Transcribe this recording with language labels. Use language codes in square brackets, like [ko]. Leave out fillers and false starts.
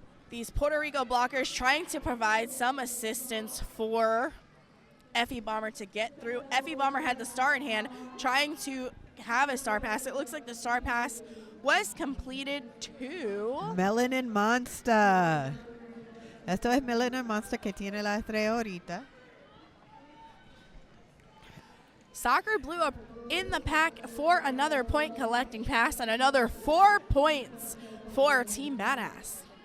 [en] These Puerto Rico blockers trying to provide some assistance for Effie Bomber to get through. Effie Bomber had the star in hand, trying to have a star pass. It looks like the star pass was completed to Melanin Monster. [es] Esto es Melanin Monster que tiene la estrella ahorita. [en] Soccer Blue up in the pack for another point collecting pass and another 4 points for Team Badass.